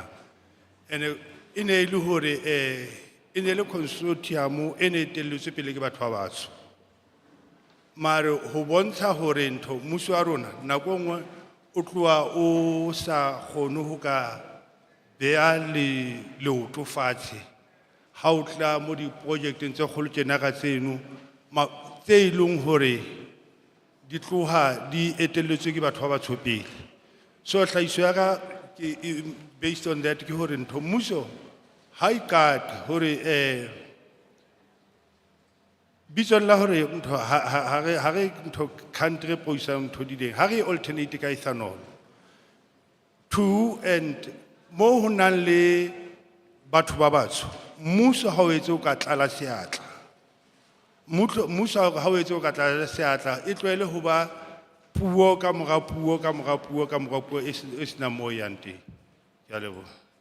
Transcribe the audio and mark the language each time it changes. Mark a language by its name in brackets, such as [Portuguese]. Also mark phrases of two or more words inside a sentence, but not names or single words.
[Southern Sotho] ene e ne le hore e ne le consortium e ne etelletswe pele ke batho ba batsho mare ho bontsha hore ntho mmuso wa rona nako nngwe o tloa o sa kgone ho ka bea le leoto fatshe ha o tla mo di-projecteng tse kgolo tjena ka tseno tse e leng hore di tloha di etelletswe ke batho ba batsho pele. So tlhahiso ya ka [English] based on that [Southern Sotho] ke hore ntho mmuso ha e kate hore bitso la hore ntho ha re ntho country poisa ntho di ding ha re alternate ka ethanol 2 and mo ho nang le batho ba batsho mmuso ha o etse o ka tlala seatla mmuso ha o etse o ka tlala seatla e tloele ho ba puo ka mora puo ka mora puo ka mora puo e sena mo yang teng. Ke a leboha.